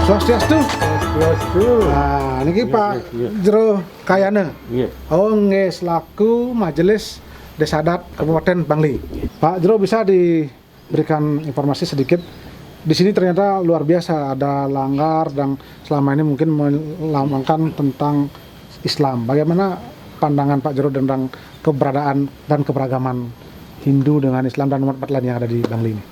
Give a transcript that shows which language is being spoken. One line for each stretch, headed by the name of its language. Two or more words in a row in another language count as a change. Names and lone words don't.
Indonesian: Swastiastu. Nah, niki Pak Jero Kayana. Iya. Oh, nggih selaku Majelis Desa Adat Kabupaten Bangli. Pak Jero bisa diberikan informasi sedikit. Di sini ternyata luar biasa ada langgar dan selama ini mungkin melambangkan tentang Islam. Bagaimana pandangan Pak Jero tentang keberadaan dan keberagaman Hindu dengan Islam dan umat lain yang ada di Bangli ini?